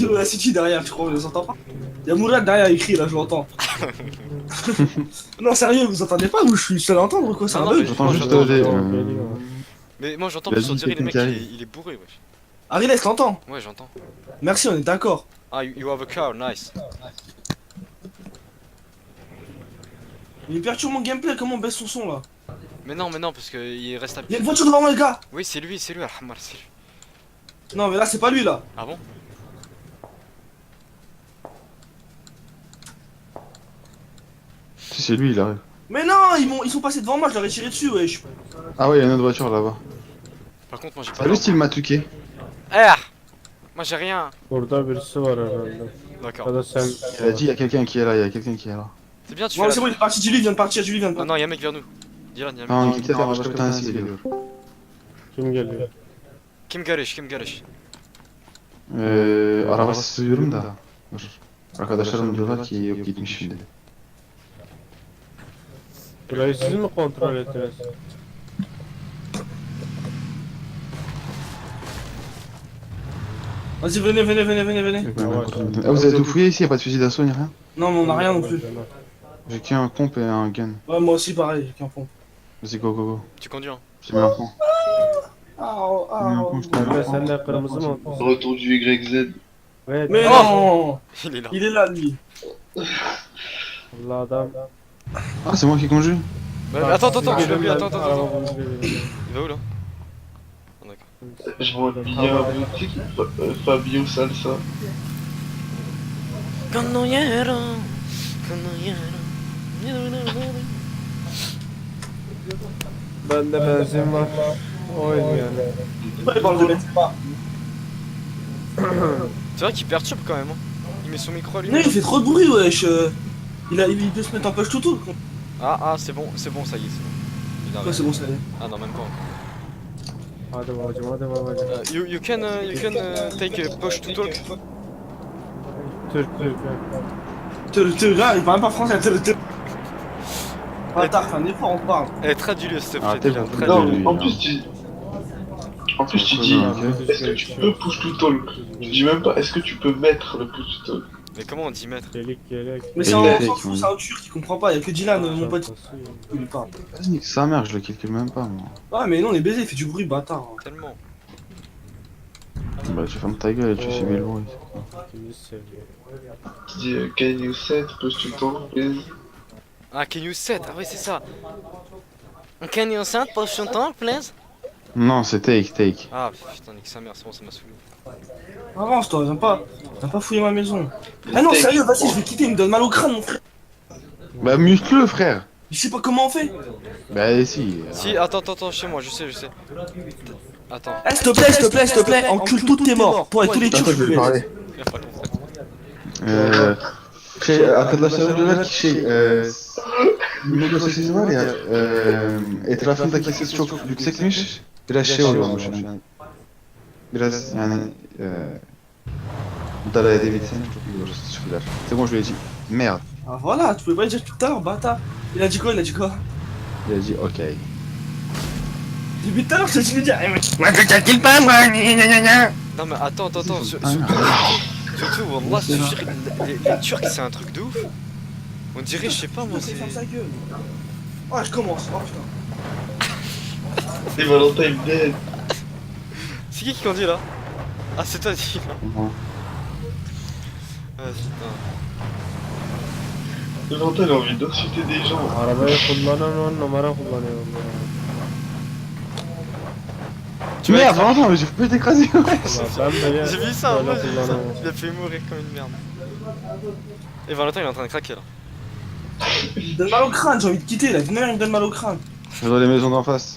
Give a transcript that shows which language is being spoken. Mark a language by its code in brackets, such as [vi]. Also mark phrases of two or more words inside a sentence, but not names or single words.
[fr] Dilo la City derrière, je crois, on les entend pas. Y'a Mourad derrière, il crie là, je l'entends. Non, sérieux, vous entendez pas ou je suis seul à entendre ou quoi? C'est un Non, bug? mais- J'entends Moi, juste j'entends, des. Mais moi j'entends Vas-y, plus on dirait le mec quelqu'un qui il est bourré wesh. Ariles, t'entends? Ouais j'entends. Merci, on est d'accord. [en] Ah you have a car, nice. [fr] Il perturbe mon gameplay, comment on baisse son son là? Mais non parce que il reste Y'a appuyé. une voiture devant moi, les gars! Oui c'est lui, Alhamar, c'est lui. Non, mais là, c'est pas lui là. Ah bon? Si c'est lui, il arrive. Mais non, ils sont passés devant moi, je leur ai tiré dessus, wesh. Ah ouais, il y a une autre voiture là-bas. Par contre moi j'ai pas Salut, d'arme. style Matuke. Ah moi j'ai rien. [tr] Burada birisi var herhalde. [fr] D'accord. [tr] Ya da sen... [fr] Il a dit, il y a quelqu'un qui est là, il y a quelqu'un qui est là. C'est bien tu Bon, fais c'est la... bon, il est parti, Julie vient de partir, Julie vient de Non partir. non y'a un mec vers nous. Dylan y'a un mec. [tr] Tamam gitti ama başka bir tanesi geliyor. Kim geliyor? Kim Garish. Arabası duyuyorum da. Dur. Arkadaşlarım diyorlar ki yok gitmiş şimdi. Burayı siz mi kontrol ettiniz? [fr] Vas-y, venez. [tr] Yok, ben kontrol [fr] vous avez tout fouillé ici, y a pas de fusil d'assaut ni rien? Non, mais on a rien non plus. J'ai qu'un pompe et un gun. Ouais, moi aussi, pareil, j'ai qu'un pont. Vas-y, go. Tu conduis hein. J'ai mis un pont. Ah, J'ai mis un pont, je t'en [tr] Emre [fr] ai [tr] sen de kırmızı mı olmuşsun? [fr] Retour du YZ. [tr] Evet. [fr] Mais Oh non, Il est là. il est là, lui. [tr] Allah adam. [fr] Ah, c'est moi qui conduis? Bah, attends, je l'ai [tr] Gelin [fr] vu, [tr] ben [fr] attends. [tr] arabamı görüyorum. [fr] Il va où là? Ah, d'accord. Je vois bien boutique Fabio Salsa. [tr] Bende benzin var. Oyun yani. [fr] Il parle de mettre pas. C'est vrai qu'il perturbe quand même. Hein. Il met son micro à lui. Non, il fait trop de bruit, wesh. Il peut se mettre en poche tout. Ah, c'est bon, ça y est, c'est bon. Il Ouais, arrive. c'est bon, ça y est. Ah non, même pas encore. [tr] Hadi babacım. [en] You can take a push to talk. [tr] Türk. [fr] Te gars, il parle même pas français. Bâtard, fais un effort, on parle. Eh, traduis-le s'il te Ah, plaît, t'es Dylan, bon. traduis-le. Non, en plus tu... En plus tu dis, est-ce que tu peux [en] push to talk? [fr] Tu dis même pas, est-ce que tu peux mettre le [en] push to talk? [fr] Mais comment on dit maître? [tr] Çelik yelek. [fr] Mais Et c'est il un est s'en avec, fout, ouais. c'est un turc qui comprend pas, y'a que Dylan, mon pote, il lui parle. Vas-y, nique sa mère, je le calcule même pas, moi. Ouais, mais non, on est baisé, il fait du bruit, bâtard. Tellement. Bah, tu fermes ta gueule et tu subis le bruit. [tr] İyi seviyor. [fr] Tu dis, [en] can you set push to talk please? Ah, can you set? [fr] Ah, oui, c'est ça. [en] Can you set push to talk, please? [fr] Non, c'est take. Ah, putain, nique sa mère, c'est bon, ça m'a saoulé. Avance, toi, viens pas fouiller ma maison. Ah non, sérieux, vas-y, je vais quitter, il me donne mal au crâne, mon frère. Bah, muscle-le, frère. Je sais pas comment on fait. Bah, si. Si, attends, chez moi, je sais. Attends. Eh, s'il te plaît, encule toutes tes morts. Toi et tous les Attends, turcs, je vais lui parler. Y a pas longtemps. [tr] Arkadaşlarım diyorlar ki Migros sesi var ya, etrafındaki ses çok yüksekmiş, biraz şey oluyormuş yani. Biraz yani idare edebilseniz çok iyi olur teşekkürler. [fr] C'est bon, je lui ai dit merde. Ah voilà, tu pouvais pas le dire tout à l'heure, bâtard. Il a dit quoi? Il a dit ok. Depuis tout à l'heure, je te dis, Non, mais attends, Surtout, wallah, je te jure, les Turcs, c'est un truc de ouf. On dirait, je sais pas moi, C'est c'est. ferme sa gueule. Ah, je commence. Oh putain. Et Valentin il me dead. C'est qui conduit là? Ah, c'est toi, dit. Bon. Ah, putain. Valentin il a envie d'insulter des gens. [tr] Arabayı kullanan numara kullanıyor. [fr] Tu vas Merde, être- Valentin, mais j'ai pas été écrasé. [tr] Ben bile [fr] J'ai vu ça, moi, [tr] böyle [fr] j'ai vu ça. [tr] kullanamam. [fr] Il a fait mourir comme une merde. Et Valentin, il est en train de craquer là. Il me donne mal au crâne, j'ai envie de quitter là. Venez, il me donne mal au crâne. Je vais dans les maisons d'en face.